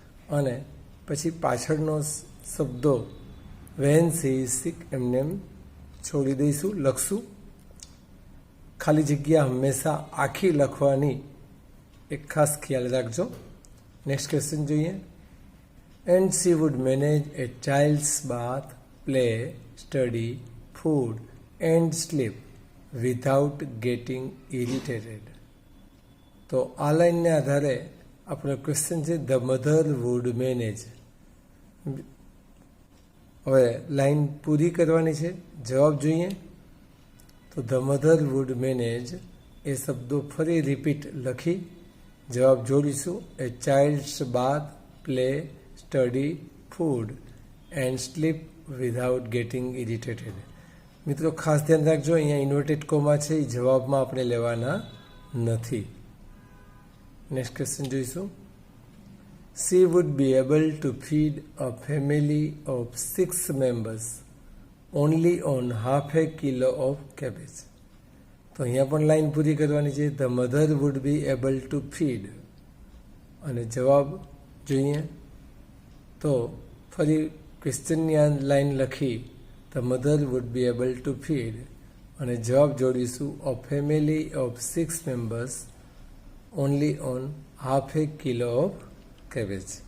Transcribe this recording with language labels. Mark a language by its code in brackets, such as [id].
[gu] અને પછી પાછળનો શબ્દો [en] when she sick [gu] એમને છોડી દઈશું, લખશું. ખાલી જગ્યા હંમેશા આખી લખવાની એક ખાસ ખ્યાલ રાખજો. નેક્સ્ટ ક્વેશ્ચન જોઈએ. [en] And she would manage a child's bath, play, study, food and sleep without getting irritated. [gu] તો આ લાઈનને આધારે આપણો ક્વેશ્ચન છે [en] The mother would manage. [gu] હવે લાઈન પૂરી કરવાની છે, જવાબ જોઈએ. તો [en] the mother would manage [gu] એ શબ્દો ફરી રિપીટ લખી જવાબ જોડીશું. [en] A child's bath, play, study, food and sleep without getting irritated. [gu] મિત્રો ખાસ ધ્યાન રાખજો, અહીંયા ઇન્વર્ટેડ કોમા છે એ જવાબમાં આપણે લેવાના નથી. નેક્સ્ટ ક્વેશ્ચન જોઈશું. [en] She would be able to feed a family of 6 members only on half a kilo of cabbage. [gu] તો અહીંયા પણ લાઈન પૂરી કરવાની છે. [en] the mother would be able to feed, [gu] અને જવાબ જોઈએ. તો ફરી ક્વેશ્ચનની આ લાઈન લખી [en] the mother would be able to feed, [gu] અને જવાબ જોડીશું [en] A family of 6 members only on half a kilo of cabbage.